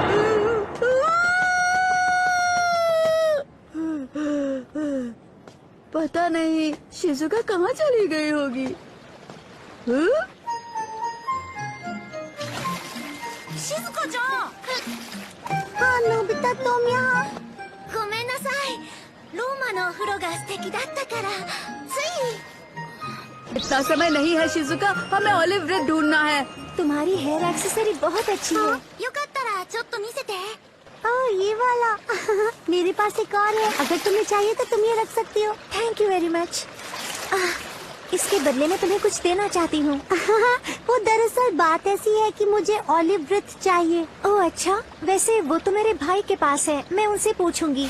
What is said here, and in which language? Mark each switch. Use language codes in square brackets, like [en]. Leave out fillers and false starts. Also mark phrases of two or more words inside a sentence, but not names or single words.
[hi] पता नहीं शिजुका कहाँ चली गई होगी। हाँ? हाँ नोबिता, तुम यहाँ। [ja] ごめんなさい。ローマのお風呂が素敵だったから、つい。 [hi] इतना समय नहीं है शिजुका, हमें ऑलिव वृत्त ढूंढना है। तुम्हारी [en] hair accessory [hi] बहुत अच्छी है। [ja] よかったらちょっと見せて。 [hi] ओह ये वाला। मेरे पास एक और है, अगर तुम्हें चाहिए तो तुम ये रख सकती हो। [en] thank you very much. [hi] इसके बदले में तुम्हें कुछ देना चाहती हूँ। वो दरअसल बात ऐसी है कि मुझे ऑलिव वृत्त चाहिए। ओह अच्छा, वैसे वो तो मेरे भाई के पास है, मैं उनसे पूछूंगी।